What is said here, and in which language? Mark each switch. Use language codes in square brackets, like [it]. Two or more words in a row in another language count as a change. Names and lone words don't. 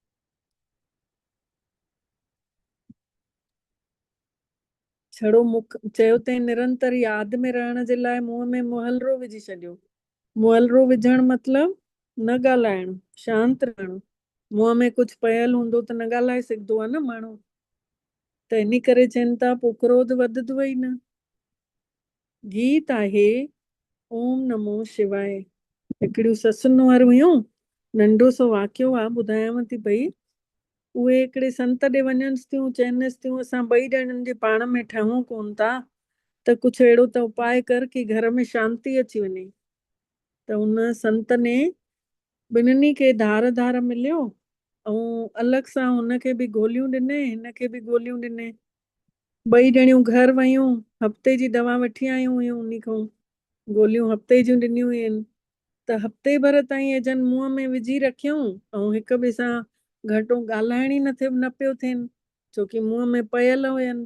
[sd] छड़ो मुख चयो अथई निरंतर यादि में रहण जे लाइ मुंहं में मुहलरो विझी छॾियो। मुहलरो विझण मतलब न ॻाल्हाइणु, शांति रहणु। मुंहं में कुझु पयल हूंदो त न ॻाल्हाए सघंदो आहे न माण्हू, त इन करे चवनि था पोइ क्रोध वधंदो ई न। गीत आहे [sa] ओम नमो शिवाय। [sd] हिकिड़ियूं ससुन वारियूं हुयूं, नंढो सो वाकियो आहे, ॿुधायांव थी पई। उहे हिकिड़े संत ॾे वञनिसि थियूं, चवनिसि थियूं असां 2 ॼणनि जे पाण में ठहूं कोन था, त कुझु अहिड़ो त उपाय कर कि घर में शांती अची वञे। त उन संत ने ॿिन्हिनि खे धार धार मिलियो ऐं अलॻि सां हुनखे बि गोलियूं ॾिने, हिनखे बि गोलियूं ॾिने। 2 ॼणियूं घर वयूं, हफ़्ते जी दवा वठी आयूं हुयूं उन खां। गोलियूं हफ़्ते जूं ॾिनियूं हुयूं, त हफ़्ते भर ताईं जन मुंहं में विझी रखियूं ऐं हिक ॿिए सां घटो ॻाल्हाइण ई न पियो थियनि, छोकी मुंहं में पयल हुयनि।